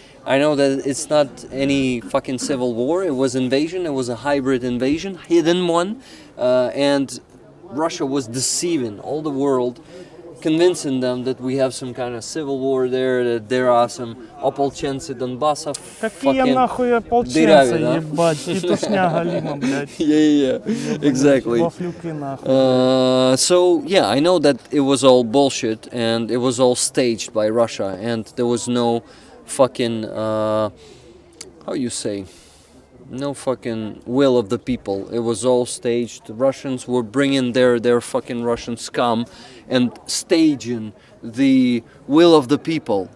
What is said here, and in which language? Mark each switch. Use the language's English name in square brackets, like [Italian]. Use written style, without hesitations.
[English] I know that it's not any fucking civil war, it was invasion, it was a hybrid invasion, hidden one, and Russia was deceiving all the world, convincing them that we have some kind of civil war there, that there are some [Russian] ополченцы Донбасса, Какие [English] fucking [Russian] нахуй ополченцы, дыряві, да? ебать, петушня галима, блядь. [English] Yeah, exactly. [Russian] Вафлюки нахуй. [English] So yeah, I know that it was all bullshit and it was all staged by Russia and there was no fucking how you say, no fucking will of the people. It was all staged. The Russians were bringing their fucking Russian scum and staging the will of the people.